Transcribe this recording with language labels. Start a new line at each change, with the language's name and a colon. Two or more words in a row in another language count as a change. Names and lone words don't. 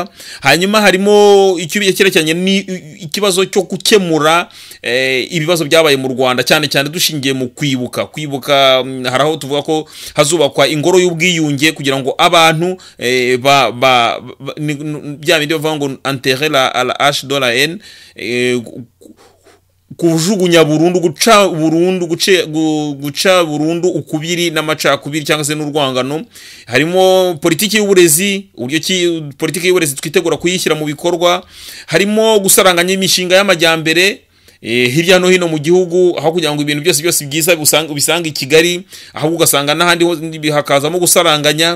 Kinyarwanda: Hanyuma harimo icyerekeranye ikibazo cyo gukemura ibibazo byabaye mu Rwanda, cyane cyane dushingiye mu kwibuka haraho tuvuga ko hazubakwa ingoro y'ubwiyunge kugira ngo abantu bya bindi bavuga ngo
French: enterrer la hache de la haine,
Kinyarwanda: kujugunya burundu, guca burundu ukubiri n'amacakubiri cyangwa se n'urwangano. Harimo politiki y'uburezi, uburyo politiki y'uburezi twitegura kuyishyira mu bikorwa. Harimo gusaranganya imishinga y'amajyambere hirya no hino mu gihugu, aho kugira ngo ibintu byose byiza ubisanga i Kigali, ahubwo ugasanga n'ahandi hakazamo gusaranganya.